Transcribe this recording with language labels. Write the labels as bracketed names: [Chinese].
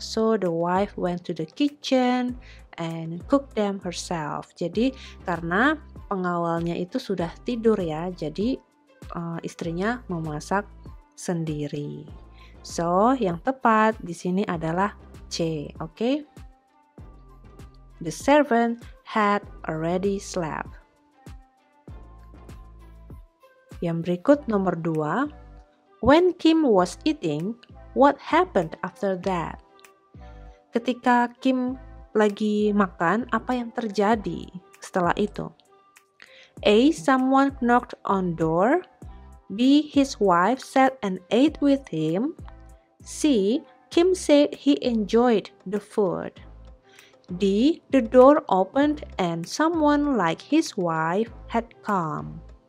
[English] So the wife went to the kitchen and cooked them herself. [Indonesian] Jadi karena pengawalnya itu sudah tidur ya, jadi istrinya memasak sendiri. So, yang tepat di sini adalah C, oke? [English] The servant had already slept. [Indonesian] Yang berikut nomor 2. [English] When Kim was eating, what happened after that? [Indonesian] Ketika Kim lagi makan, apa yang terjadi setelah itu? A. [English] Someone knocked on door. B. His wife sat and ate with him. C. Kim said he enjoyed the food. D. The door opened and someone like his wife had come.